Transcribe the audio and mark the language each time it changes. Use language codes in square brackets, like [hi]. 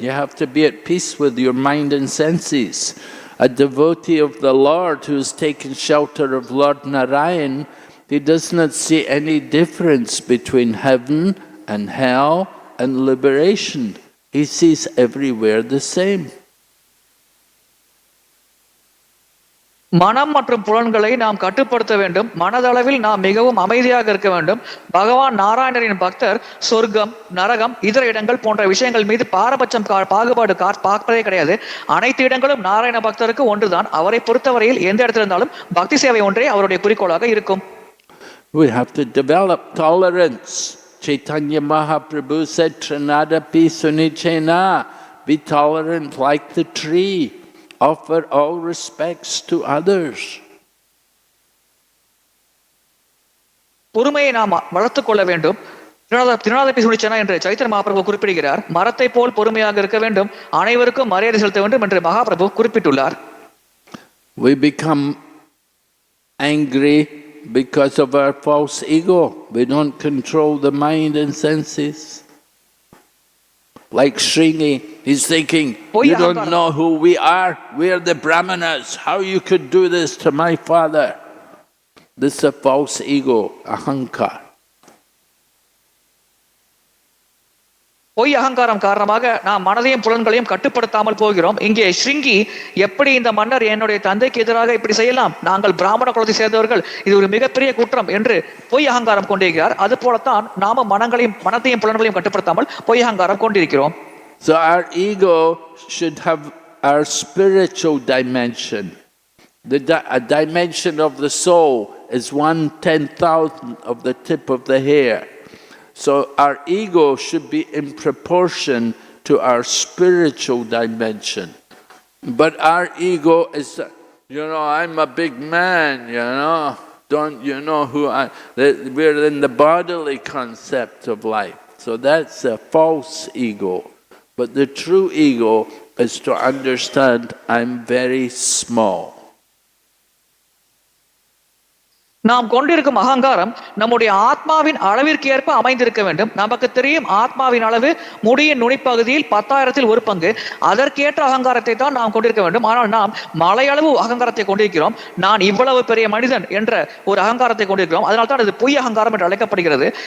[en] You have to be at peace with your mind and senses. A devotee of the Lord who's taken shelter of Lord Narayan, he does not see any difference between heaven and hell and liberation. He sees everywhere the same. [ta] மனம் மற்றும் புலன்களை நாம் கட்டுப்படுத்த வேண்டும். மனதளவில் நாம் மிகவும் அமைதியாக இருக்க வேண்டும். பகவான் நாராயணரின் பக்தர் சொர்க்கம், நரகம், இதர இடங்கள் போன்ற விஷயங்கள் மீது பாரபட்சம் பாகுபாடு பார்ப்பதே கிடையாது. அனைத்து இடங்களும் நாராயண பக்தருக்கு ஒன்றுதான். அவரை பொறுத்தவரையில் எந்த இடத்துல இருந்தாலும் பக்தி சேவை ஒன்றே அவருடைய குறிக்கோளாக இருக்கும். [en] We have to develop tolerance. Chaitanya Mahaprabhu said, Trinadapi Sunichena, be tolerant like the tree. Offer all respects to others. [ta] பொறுமையை நாம் வளர்த்துக் கொள்ள வேண்டும். திருநாதபி சுனிச்சனா என்று சைத்தன்ய மகாபிரபு குறிப்பிடுகிறார். மரத்தை போல் பொறுமையாக இருக்க வேண்டும், அனைவருக்கும் மரியாதை செலுத்த வேண்டும் என்று மகாபிரபு குறிப்பிட்டுள்ளார். [en] We become angry because of our false ego. We don't control the mind and senses. Like Sringi, he's thinking, you don't know who we are. We are the Brahmanas. How you could do this to my father? This is a false ego, ahankar. [ta] பொய் அகங்காரம் காரணமாக நாம் மனதையும் புலன்களையும் கட்டுப்படுத்தாமல் போகிறோம். இங்கே ஸ்ருங்கி எப்படி இந்த மன்னர் என்னுடைய தந்தைக்கு எதிராக இப்படி செய்யலாம், நாங்கள் பிராமண குலத்தை சேர்ந்தவர்கள், இது ஒரு மிகப்பெரிய குற்றம் என்று பொய் அகங்காரம் கொண்டிருக்கிறார். அது போலத்தான் நாம மனத்தையும் புலன்களையும் கட்டுப்படுத்தாமல் பொய் அகங்காரம் கொண்டிருக்கிறோம். [en] So our ego should have our spiritual dimension. A dimension of the soul is 1/10,000th of the tip of the hair. So our ego should be in proportion to our spiritual dimension. But our ego is, I'm a big man, Don't you know who I... We're in the bodily concept of life. So that's a false ego. But the true ego is to understand I'm very small. [ta] நாம் கொண்டிருக்கும் அகங்காரம் நம்முடைய ஆத்மாவின் அளவிற்கு ஏற்ப அமைந்திருக்க வேண்டும். நமக்கு தெரியும் ஆத்மாவின் அளவு முடியின் நுனிப்பகுதியில் 10,000ல் 1 பங்கு. அதற்கேற்ற அகங்காரத்தை தான் நாம் கொண்டிருக்க வேண்டும். ஆனால் நாம் மலையளவு அகங்காரத்தை கொண்டிருக்கிறோம். நான் இவ்வளவு பெரிய மனிதன் என்ற ஒரு அகங்காரத்தை கொண்டிருக்கிறோம். அதனால தான் இது பொய் அகங்காரம் என்று அழைக்கப்படுகிறது.